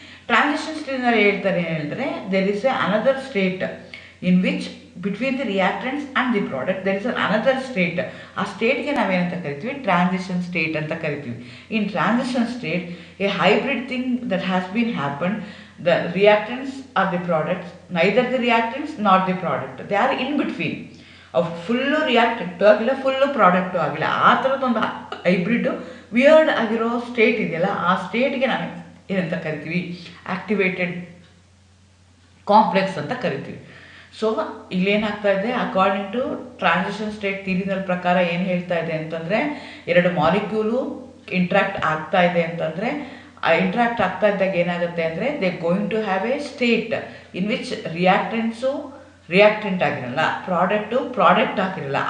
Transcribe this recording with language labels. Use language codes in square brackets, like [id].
[kn] Transition ಥಿಯರಿನಲ್ಲಿ ಹೇಳ್ತಾರೆ ಹೇಳಿದ್ರೆ [en] There is another state in which between the reactants and the product there is another state. [kn] ಆ ಸ್ಟೇಟ್ಗೆ ನಾವೇನಂತ ಕರಿತೀವಿ, transition state ಅಂತ ಕರಿತೀವಿ. [en] In transition state a hybrid thing that has been happen. The reactants are the products, neither the reactants nor the product. They are in between. [kn] Full reactant ಆಗಿಲ್ಲ, full product ಆಗಿಲ್ಲ, ಆ ಥರದ್ದೊಂದು hybrid weird ಆಗಿರೋ state ಇದೆಯಲ್ಲ, ಆ ಸ್ಟೇಟ್ಗೆ ನಾವು ಏನಂತ ಕರಿತೀವಿ, activated complex ಅಂತ ಕರಿತೀವಿ. ಸೊ ಇಲ್ಲೇನಾಗ್ತಾ ಇದೆ, ಅಕಾರ್ಡಿಂಗ್ ಟು ಟ್ರಾನ್ಸಿಷನ್ ಸ್ಟೇಟ್ ಥಿಯರಿನ ಪ್ರಕಾರ ಏನು ಹೇಳ್ತಾ ಇದೆ ಅಂತಂದರೆ, ಎರಡು ಮಾಲಿಕ್ಯೂಲು ಇಂಟ್ರಾಕ್ಟ್ ಆಗ್ತಾ ಇದೆ ಅಂತಂದರೆ ಇಂಟ್ರಾಕ್ಟ್ ಆಗ್ತಾ ಇದ್ದಾಗ ಏನಾಗುತ್ತೆ ಅಂದರೆ [en] they going to have a state in which [kn] reactant ಆಗಿರಲ್ಲ, ಪ್ರಾಡಕ್ಟ್ ಆಗಿರಲ್ಲ.